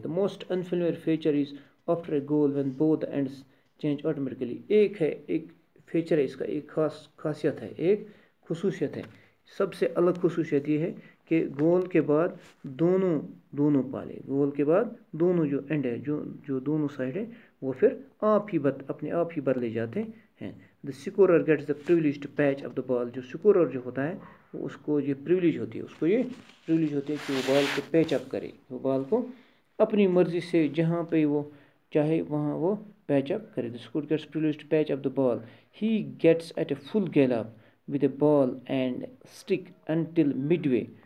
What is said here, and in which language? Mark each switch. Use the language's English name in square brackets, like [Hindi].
[English] The most unfamiliar feature is after a goal when both the ends change automatically. [Urdu] ایک feature ہے اس کا, ایک خاصیت ہے, ایک خصوصیت ہے. سب سے الگ خصوصیت یہ ہے کہ گول کے بعد دونوں پالے, گول کے بعد دونوں جو اینڈ ہے جو دونوں سائڈ ہے وہ پھر اپنے آپ ہی بدلے جاتے ہیں. [English] The scorer gets the privilege to patch up the ball. [Urdu] جو سکورر جو ہوتا ہے اس کو یہ پریولیج ہوتی ہے کہ وہ بال کو پیچ اپ کرے, وہ بال کو اپنی مرضی سے جہاں پہ وہ چاہے وہاں وہ پیچ اپ کرے. [English] The scorer gets privilege to patch up the ball. He gets at a full gallop with a ball and stick until midway.